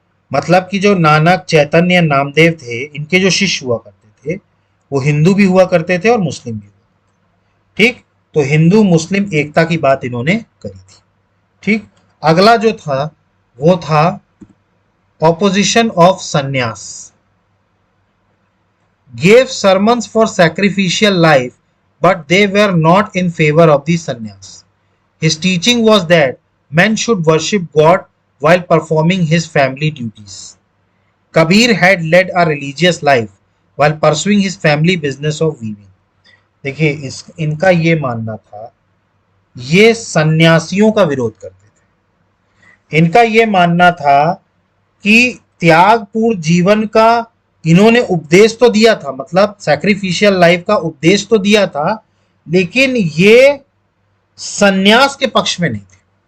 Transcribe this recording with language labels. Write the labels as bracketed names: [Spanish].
[Hindi] मतलब कि जो नानक, चैतन्य या नामदेव थे, इनके जो शिष्य हुआ करते थे वो हिंदू भी हुआ करते थे और मुस्लिम भी हुआ, ठीक। तो हिंदू मुस्लिम एकता की बात इन्होंने करी थी, ठीक। अगला जो था वो था [English] Opposition of sannyas. gave sermons for sacrificial life, but they were not in favor of the sannyas. His teaching was that men should worship God while performing his family duties. Kabir had led a religious life while pursuing his family business of weaving. [Hindi] देखिए इनका ये मानना था, ये सन्यासियों का विरोध करते थे। इनका ये मानना था कि त्यागपूर्ण जीवन का इन्होंने उपदेश तो दिया था, मतलब सैक्रिफिशियल लाइफ का उपदेश तो दिया था, लेकिन ये सन्यास के पक्ष में नहीं थे।